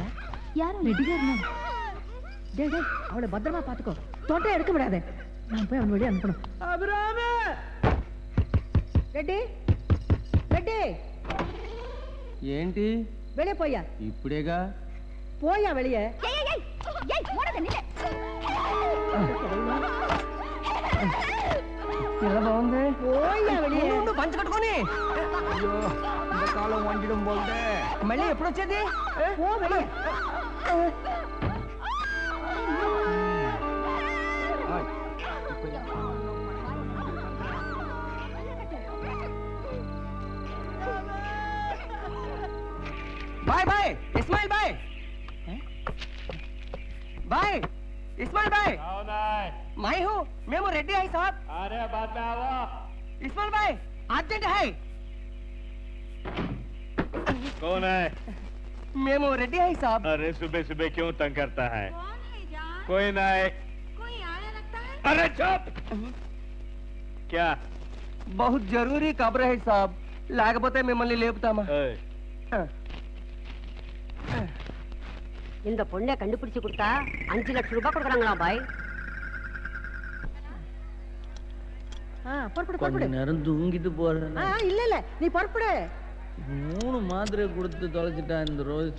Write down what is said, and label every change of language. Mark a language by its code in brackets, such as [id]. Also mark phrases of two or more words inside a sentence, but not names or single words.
[ta] யாரும் ரெடியா இருந்தாங்க. டேய் டேய், அவளை பத்திரமா பாத்துக்கோ. தோட்டம் எடுக்க விடாத. நான் போய் அவன் வழியா அனுப்பணும். அபிராமி. ரெட்டி ரெட்டி, [te] ఏంటి [ta] வெளியே போயா. [te] ఇప్పుడేగా [ta] போயா வெளியே. [te] ఎలా బాగుంది? [ta] పోయా வெளியே. [te] పంచి కట్టుకొని. అయ్యో ఇంత కాలం వండడం పోతే మళ్ళీ ఎప్పుడు వచ్చేది? [ta] போ வெளியே. [en] bye bye [hi] इस्माइल भाई. भाई इस्माइल भाई. कौन है? मैं हूँ, मैं वो रेड्डी है साहब. अरे बाद में आओ. इस्माइल भाई अर्जेंट है. कौन है? मैं वो रेड्डी है साहब. अरे सुबह सुबह क्यों तंग करता है? कौन है जान? कोई ना है. कोई आया लगता है. अरे चुप. क्या? बहुत जरूरी खबर है साहब. [te] లేకపోతే మిమ్మల్ని లేపుతామా? [ta] இந்த பொண்ணை கண்டுபிடிச்சு கொடுத்தா 5 லட்சம் ரூபாய் கொடுக்குறாங்களா பாய்? புறப்படு கொஞ்ச புறப்படு. நேரம் தூங்கிட்டு போறேன். இல்ல இல்ல, நீ புறப்படு. 3 மாத்திரை கொடுத்து தொலைச்சிட்டா இந்த ரோசி.